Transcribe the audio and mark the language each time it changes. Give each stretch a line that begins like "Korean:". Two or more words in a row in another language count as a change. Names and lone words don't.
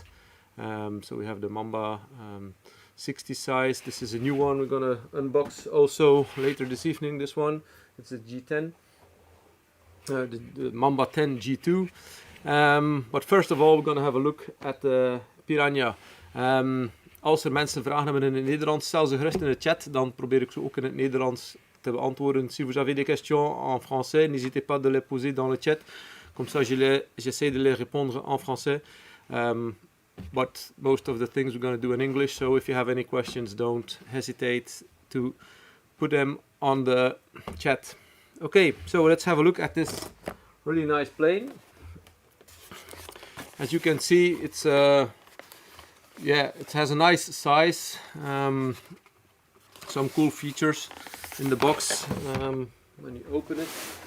English: So we have the Mamba 60 size. This is a new one we're gonna unbox also later this evening. This one, it's a G10, the Mamba 10 G2. But first of all, we're gonna have a look at the Piraña.
Dutch: Als er mensen vragen hebben in het Nederlands, stel ze gerust in de chat, dan probeer ik ze ook in het Nederlands te beantwoorden.
French: Si vous avez des questions en français, n'hésitez pas de les poser dans le chat. Comme ça, j'essaie de les répondre en français.
English: But most of the things we're going to do in English, so if you have any questions, don't hesitate to put them on the chat. Okay, so let's have a look at this really nice plane. As you can see, it's it has a nice size, some cool features in the box when you open it.